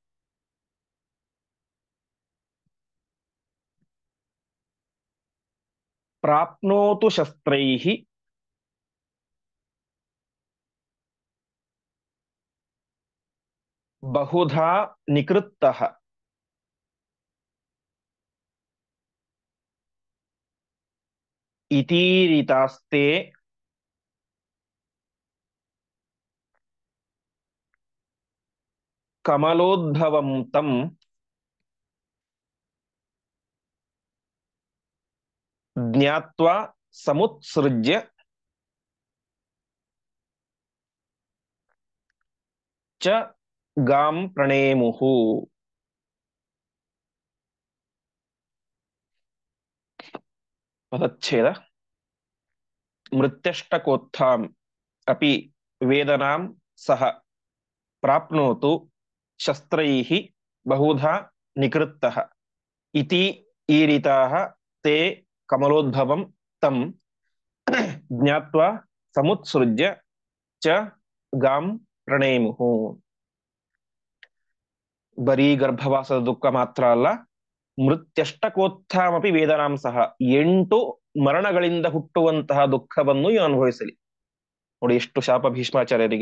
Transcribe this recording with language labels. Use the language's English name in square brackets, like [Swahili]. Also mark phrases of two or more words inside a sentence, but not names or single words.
[Sanskrit] ಪ್ರಾಪ್ನೋತು ಶಸ್ತ್ರೈಃ ಬಹುಧಾ ನಿಕೃತ್ತಃ ಇತೀರಿತಾಸ್ತೆ ಕಮಲೋದ್ಭವಂ ತಂ ಜ್ಞಾತ್ವಾ ಸಮುತ್ಸೃಜ್ಯ ಚ ಗಾಂ ಪ್ರಣೇಮುಹು. ಪದಚ್ಛೇದ. ಮೃತ್ಯಷ್ಟಕೋತ್ಥಾಂ ಅಪಿ ವೇದನಾಂ ಸಹ ಪ್ರಾಪ್ನೋತು ಶಸ್ತ್ರೈಃ ಬಹುಧಾ ನಿಕೃತ್ತಃ ಇತಿ ಈರಿತಾಃ ತೇ ಕಮಲೋದ್ಭವಂ ತಂ ಜ್ಞಾತ್ವಾ ಸಮುತ್ಸೃಜ್ಯ ಚ ಗಾಂ ಪ್ರಣೇಮುಹು. [Kannada] ಬರೀ ಗರ್ಭವಾಸದ ದುಃಖ ಮಾತ್ರ ಅಲ್ಲ, [Sanskrit] ಮೃತ್ಯಷ್ಟಕೋತ್ಥಾಮಪಿ ವೇದನಾಂ ಸಹ [Kannada] 8 ಮರಣಗಳಿಂದ ಹುಟ್ಟುವಂತಹ ದುಃಖವನ್ನು ಇವ ಅನುಭವಿಸಲಿ. ನೋಡಿ ಎಷ್ಟು ಶಾಪ ಭೀಷ್ಮಾಚಾರ್ಯರಿಗೆ.